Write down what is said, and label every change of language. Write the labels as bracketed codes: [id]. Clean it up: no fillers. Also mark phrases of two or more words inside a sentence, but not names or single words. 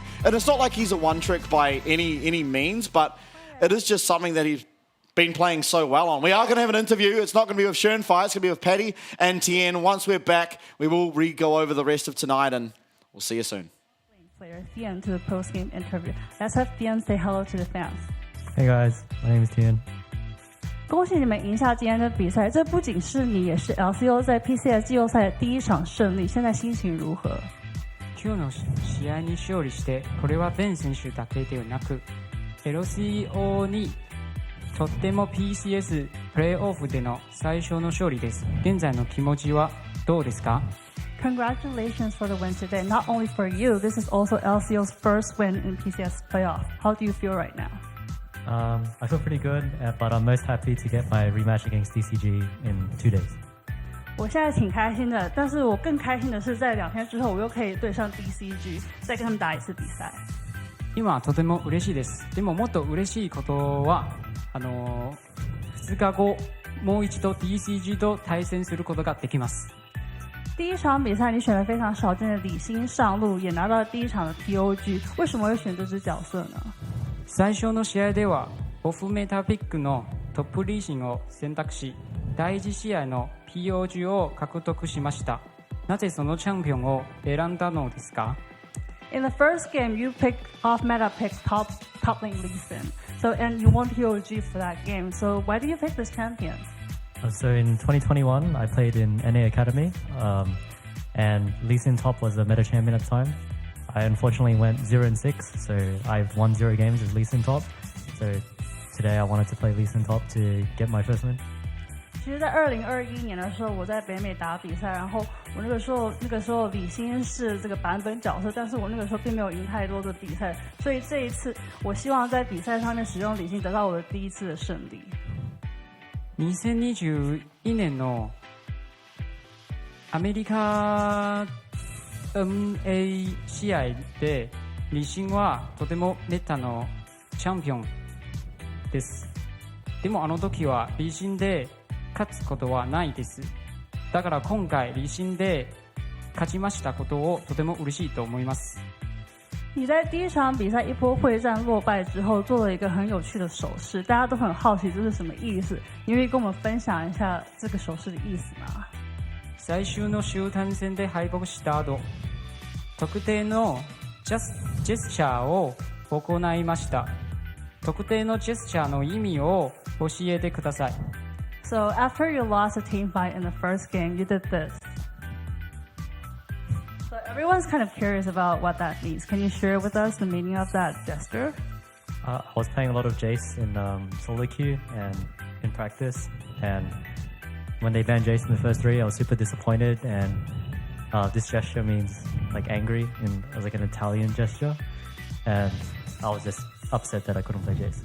[en] And it's not like he's a one-trick by any means, but it is just something that he's been playing so well on. We are going to have an interview. It's not going to be with Schönfire. It's going to be with Paddy and Tien. Once we're back, we will go over the rest of tonight, and we'll see you soon. Player Tien to the post-game interview. Let's have Tien say hello to the fans. Hey guys, my name is Tien. [zh] 恭喜你们赢下今天的比赛，这不仅是你，也是 LCO 在 PCS 季后赛的第一场胜利。现在心情如何？ [ja] 今日の試合に勝利して、これは全選手だけではなく、LCO にとっても PCS プレーオフでの最初の勝利です。現在の気持ちはどうですか？ [en] Congratulations for the win today. Not only for you, this is also LCO's first win in PCS playoff. How do you feel right now? I feel pretty good, but I'm most happy to get my rematch against DCG in 2 days. [zh] 我现在挺开心的，但是我更开心的是在2天之后，我又可以对上 DCG， 再跟他们打一次比赛。 [ja] 今とても嬉しいです。でももっと嬉しいことは、2日後もう一度 DCG と対戦することができます。 [zh] 第一场比赛你选了非常少见的李欣上路，也拿到了第一场的 POG， 为什么会选这支角色呢？ [ja] 最初の試合ではオフメタピックのトップリーシンを選択し、第一試合の POG を獲得しました。なぜそのチャンピオンを選んだのですか？ [en] In the first game, you picked off meta pick top lane Lee Sin. And you won POG for that game. So why do you pick this champion? So in 2021, I played in NA Academy, and Lee Sin Top was the meta champion at the time. I unfortunately went 0-6, so I've won 0 games as Lee Sin Top. So today I wanted to play Lee Sin Top to get my first win. [zh] 其实，在2021年的时候，我在北美打比赛，然后我那个时候李欣是这个版本角色，但是我那个时候并没有赢太多的比賽，所以这一次我希望在比赛上面使用李欣，得到我的第一次的胜利。 [ja] 2021年のアメリカ NA 試合で李欣はとてもメタのチャンピオンです。でもあの時は李欣で勝つことはないです。だから今回李欣で勝ちましたことをとても嬉しいと思います。 [zh] 你在第一场比赛一波会战落败之后，做了一个很有趣的手势，大家都很好奇这是什么意思。你愿意跟我们分享一下这个手势的意思吗？ [ja] 最終の集団戦で敗北した後、特定のジェスチャーを行いました。特定のジェスチャーの意味を教えてください。 [en] So after you lost a team fight in the first game, you did this. So everyone's kind of curious about what that means. Can you share with us the meaning of that gesture? I was playing a lot of Jace in solo queue and in practice, and when they banned Jace in the first 3, I was super disappointed, and this gesture means like angry, and it was like an Italian gesture, and I was just upset that I couldn't play Jace.